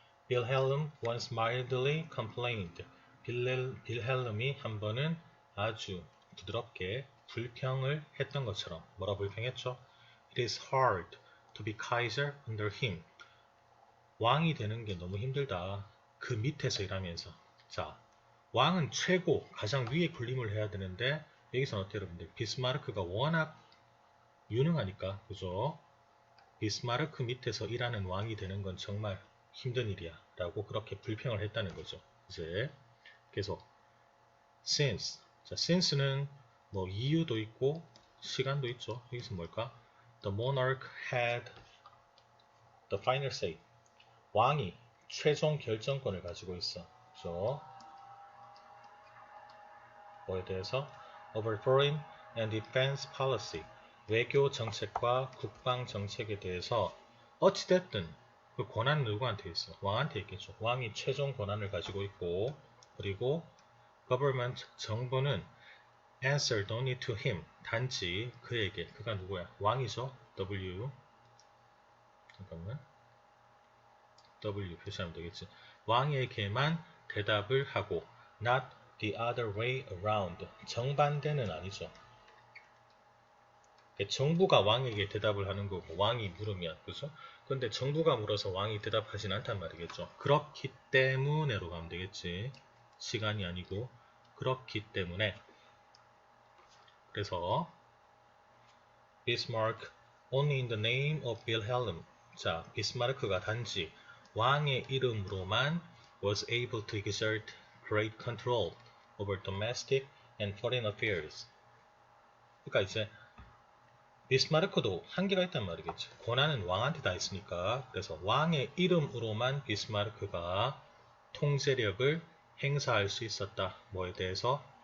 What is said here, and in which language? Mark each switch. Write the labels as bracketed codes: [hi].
[en] Wilhelm once mildly complained. [ko] 빌헬름이 한 번은 아주 부드럽게 불평을 했던 것처럼 뭐라 불평했죠? [en] It is hard to be Kaiser under him. [ko] 왕이 되는 게 너무 힘들다. 그 밑에서 일하면서. 자, 왕은 최고, 가장 위에 군림을 해야 되는데 여기서는 어때요, 여러분들? 비스마르크가 워낙 유능하니까, 그죠? 비스마르크 밑에서 일하는 왕이 되는 건 정말 힘든 일이야. 라고 그렇게 불평을 했다는 거죠. 이제 계속 since. 자, since는 뭐 이유도 있고 시간도 있죠. 여기서 뭘까? [en] The monarch had the final say. [ko] 왕이 최종 결정권을 가지고 있어. 그죠? 뭐에 대해서? [en] Over foreign and defense policy. [ko] 외교 정책과 국방 정책에 대해서 어찌됐든 그 권한은 누구한테 있어? 왕한테 있겠죠. 왕이 최종 권한을 가지고 있고 그리고 government, 정부는 [en] answered only to him, [ko] 단지 그에게, 그가 누구야? 왕이죠. W, 잠깐만, W 표시하면 되겠지. 왕에게만 대답을 하고 [en] not the other way around, [ko] 정반대는 아니죠. 정부가 왕에게 대답을 하는 거고 왕이 물으면, 그죠? 근데 정부가 물어서 왕이 대답하진 않단 말이겠죠. 그렇기 때문에로 가면 되겠지. 시간이 아니고 그렇기 때문에. 그래서 [en] Bismarck only in the name of Wilhelm. [ko] 자, 비스마르크가 단지 왕의 이름으로만 [en] was able to exert great control over domestic and foreign affairs. [ko] 그러니까 이제 비스마르크도 한계가 있단 말이겠지. 권한은 왕한테 다 있으니까. 그래서 왕의 이름으로만 비스마르크가 통제력을 행사할 수 있었다. 뭐에 대해서?